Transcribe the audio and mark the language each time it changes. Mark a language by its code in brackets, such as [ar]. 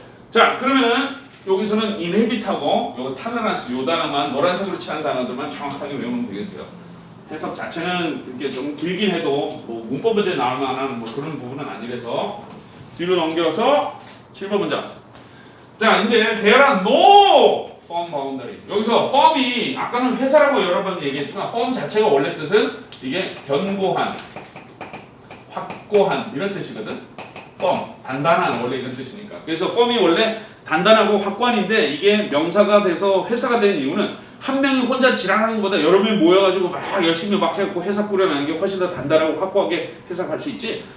[ko] 자, 그러면은 여기서는 inhabit하고 요거 tolerance 요 단어만 노란색으로 칠한 단어들만 정확하게 외우면 되겠어요. 해석 자체는 이렇게 좀 길긴 해도 뭐 문법에 나올 만한 뭐 그런 부분은 아니라서 뒤로 넘겨서 7번 문장. 자, 이제 [en] there are no firm boundary. [ko] 여기서 firm이 아까는 회사라고 여러 번 얘기했지만 firm 자체가 원래 뜻은 이게 견고한, 확고한 이런 뜻이거든. firm, 단단한 원래 이런 뜻이니까. 그래서 firm이 원래 단단하고 확고한인데 이게 명사가 돼서 회사가 된 이유는 한 명이 혼자 지랄하는 것보다 여러 명이 모여가지고 막 열심히 막 해갖고 회사 꾸려내는 게 훨씬 더 단단하고 확고하게 회사할 수 있지.